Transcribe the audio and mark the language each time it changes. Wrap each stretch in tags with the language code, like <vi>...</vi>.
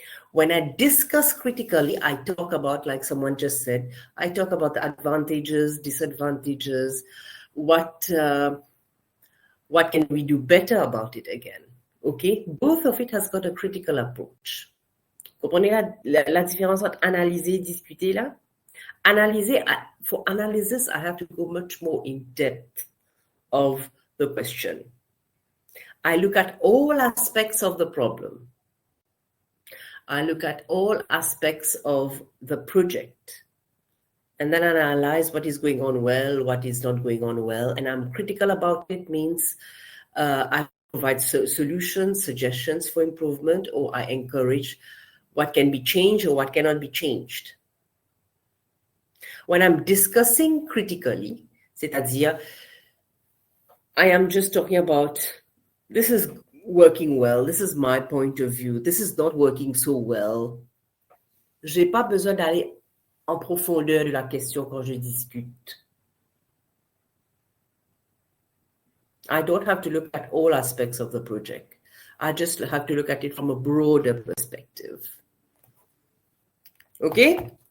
<en>When I discuss critically, I talk about, like someone just said, I talk about the advantages, disadvantages, what can we do better about it again, okay? Both of it has got a critical approach.</en> <fr>Comprenez la différence entre analyser et discuter là?</fr> <en>Analyser, for analysis, I have to go much more in depth of the question. I look at all aspects of the problem. I look at all aspects of the project, and then I analyze what is going on well, what is not going on well, and I'm critical about it. Means I provide solutions, suggestions for improvement, or I encourage what can be changed or what cannot be changed. When I'm discussing critically,</en> <fr>c'est-à-dire,</fr> <en>I am just talking about, this is working well, this is my point of view, this is not working so well.</en> <fr>J'ai pas besoin d'aller en profondeur de la question quand je discute.</fr> <en>I don't have to look at all aspects of the project. I just have to look at it from a broader perspective. Okay?</en>